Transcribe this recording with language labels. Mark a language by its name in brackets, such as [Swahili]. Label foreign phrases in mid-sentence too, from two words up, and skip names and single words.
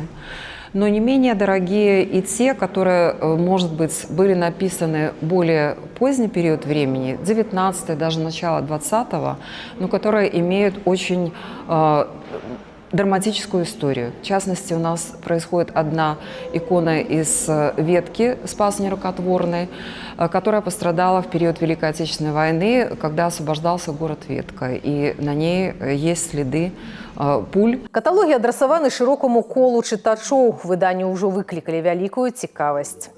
[Russian] Но не менее дорогие и те, которые, может быть, были написаны в более поздний период времени, 19-й, даже начало 20-го, но которые имеют очень драматическую историю. В частности, у нас происходит одна икона из ветки Спас Нерукотворный, которая пострадала в период Великой Отечественной войны, когда освобождался город Ветка. И на ней есть следы пуль. [Belarusian] Каталоги адрасаваны широкому колу чытачоў. Выданні ўжо выклікалі вялікую цікавасць.